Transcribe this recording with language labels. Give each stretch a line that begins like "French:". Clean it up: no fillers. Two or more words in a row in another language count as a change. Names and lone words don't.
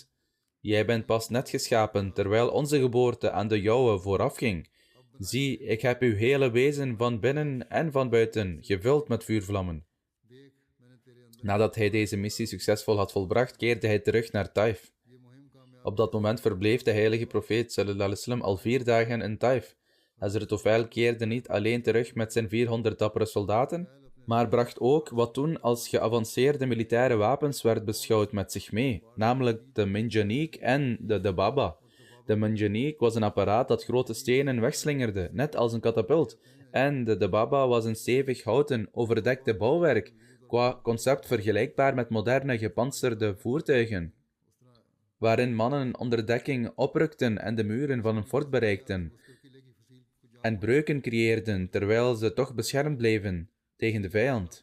Dutch: Jij bent pas net geschapen, terwijl onze geboorte aan de jouwe voorafging. Zie, ik heb uw hele wezen van binnen en van buiten gevuld met vuurvlammen. Nadat hij deze missie succesvol had volbracht, keerde hij terug naar Taif. Op dat moment verbleef de heilige profeet
Arabic: صلى الله عليه وسلم
Dutch: al 4 dagen in Taif. Hazrat Tufail keerde niet alleen terug met zijn 400 dappere soldaten, maar bracht ook wat toen als geavanceerde militaire wapens werd beschouwd met zich mee, namelijk de minjaniek en de dababa. De minjaniek was een apparaat dat grote stenen wegslingerde, net als een katapult, En de Dababa was een stevig houten, overdekte bouwwerk, qua concept vergelijkbaar met moderne gepantserde voertuigen, waarin mannen onder dekking oprukten en de muren van een fort bereikten, en breuken creëerden terwijl ze toch beschermd bleven tegen de vijand.